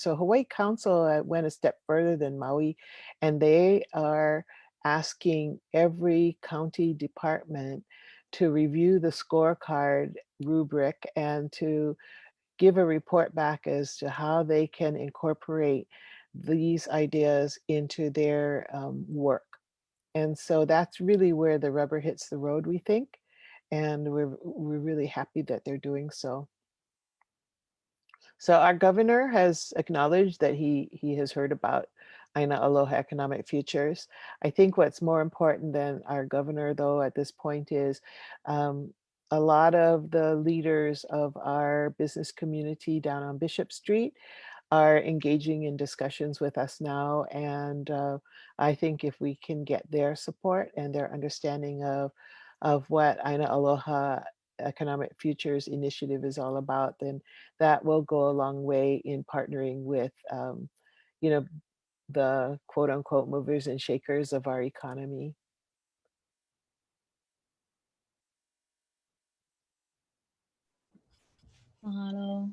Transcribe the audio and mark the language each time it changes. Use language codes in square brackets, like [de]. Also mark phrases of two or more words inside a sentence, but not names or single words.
[en] So Hawaii Council went a step further than Maui, and they are asking every county department to review the scorecard rubric and to give a report back as to how they can incorporate these ideas into their work. And so that's really where the rubber hits the road, we think. And we're really happy that they're doing so. So our governor has acknowledged that he has heard about ʻAina Aloha Economic Futures. I think what's more important than our governor, though, at this point is a lot of the leaders of our business community down on Bishop Street are engaging in discussions with us now. And I think if we can get their support and their understanding of what ʻAina Aloha Economic Futures Initiative is all about, then that will go a long way in partnering with, you know, the quote unquote movers and shakers of our economy. Mahalo.